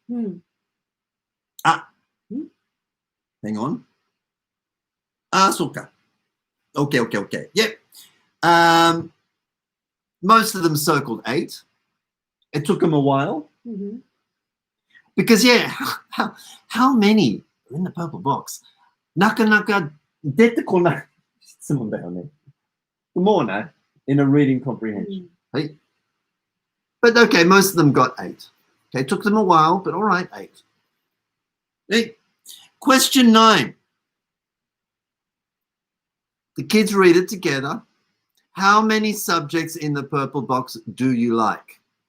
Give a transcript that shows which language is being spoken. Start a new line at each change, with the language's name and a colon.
English: Hang on. So okay. Yep. Most of them circled 8. It took them a while. Because, how many are in the purple box?
Japanese: なかなか出てこない質問だよね。もうね、
English: in a reading comprehension. Hey? But okay, most of them got 8. Okay, it took them a while, but all right, 8. Hey, question 9. The kids read it together. How many subjects in the purple box do you like?